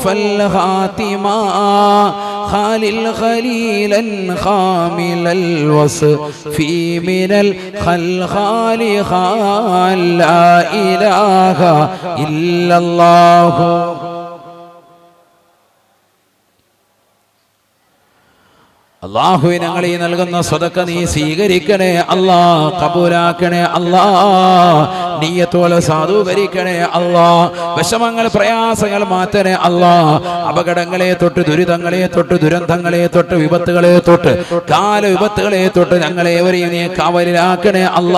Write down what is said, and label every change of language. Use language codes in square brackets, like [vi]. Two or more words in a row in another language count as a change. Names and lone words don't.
[ar] الخاتمة خالل خليلا خامل الوصف من الخلخال خال لا إله إلا الله. [ml] അള്ളാഹു ഞങ്ങളീ നൽകുന്ന സ്വതക്ക നീ സ്വീകരിക്കണേ അല്ലാ, കബൂലാക്കണേ അല്ലാ, നിയ്യത്തോലെ സാധൂകരിക്കണേ അല്ലാ. വിഷമങ്ങൾ പ്രയാസങ്ങൾ മാറ്റണേ അല്ലാ. അപകടങ്ങളെ തൊട്ട് ദുരിതങ്ങളെ തൊട്ട് ദുരന്തങ്ങളെ തൊട്ട് വിപത്തുകളെ തൊട്ട് കാല വിപത്തുകളെ തൊട്ട് ഞങ്ങളേവരെയും നീ കാവലിലാക്കണേ അല്ലാ.